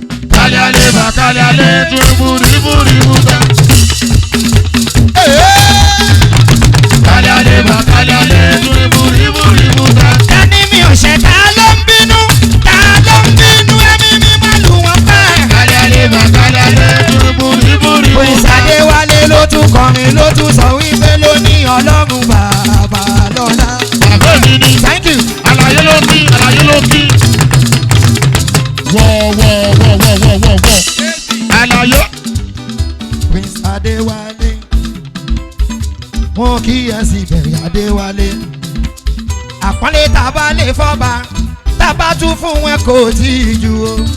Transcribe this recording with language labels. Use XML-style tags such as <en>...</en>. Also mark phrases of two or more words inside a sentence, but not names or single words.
<yo>Kalale ba, kalale tu, buri, buri, buta. Kalale ba, kalale tu, buri, buri, buta. Ẹni mi ò ṣe, ta ló ń bínú? Ta ló ń bínú? Ẹ̀mí mi máa lù wọ́n pa. Kalale ba, kalale tu, buri, buri, buta. Prince Adéwálé ló tún kọrin, ló tún sọ wí. Ibẹ̀ ló ní Ọlọ́run bàbá lọ́lá. Bàbá mi ni.</yo> <en>Thank you.</en> <yo>Àlàyé ló kí, àlàyé ló kí. Wọ̀, wọ̀, wọ̀, wọ̀, wọ̀, wọ̀, wọ̀. Àlàyé. Prince Adéwálé. Mo kí ẹ sì bẹ̀rẹ̀ Adéwálé. Àpọ́nlé tá a bá lè fọ́ba, tá a bá tún fún wọn kò tí ì ju o.</yo>